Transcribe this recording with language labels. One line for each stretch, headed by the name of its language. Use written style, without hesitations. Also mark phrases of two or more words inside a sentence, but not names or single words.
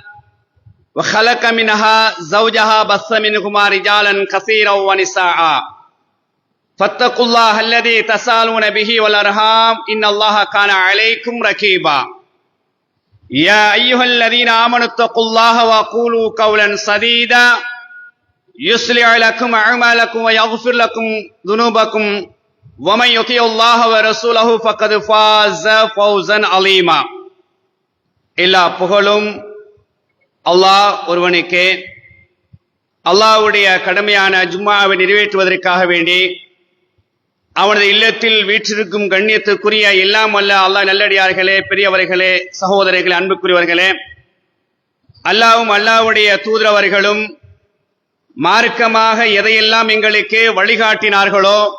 Arabic: وخلق منها زوجها بث منهما رجالا كثيرا ونساء فاتقوا الله الذي تسالون به والأرحام إن الله كان عليكم رقيبا يا أيها الذين آمنوا اتقوا الله وقولوا قولا سديدا يصلح لكم أعمالكم ويغفر لكم ذنوبكم ومن يطيع الله ورسوله فقد فاز فوزا عظيما
Tamil: எல்லா புகழும் அல்லாஹ் ஒருவனுக்கே. அல்லாஹ்வுடைய கடமையான ஜும்மாவை நிறைவேற்றுவதற்காக வேண்டி அவனது இல்லத்தில் வீற்றிருக்கும் கண்ணியத்துக்குரிய எல்லாம் அல்ல அல்லாஹ் நல்லடியார்களே, பெரியவர்களே, சகோதரர்களே, அன்புக்குரியவர்களே, அல்லாஹ்வும் அல்லாஹ்வுடைய தூதரவர்களும் மார்க்கமாக எதையெல்லாம் எங்களுக்கு வழிகாட்டினார்களோ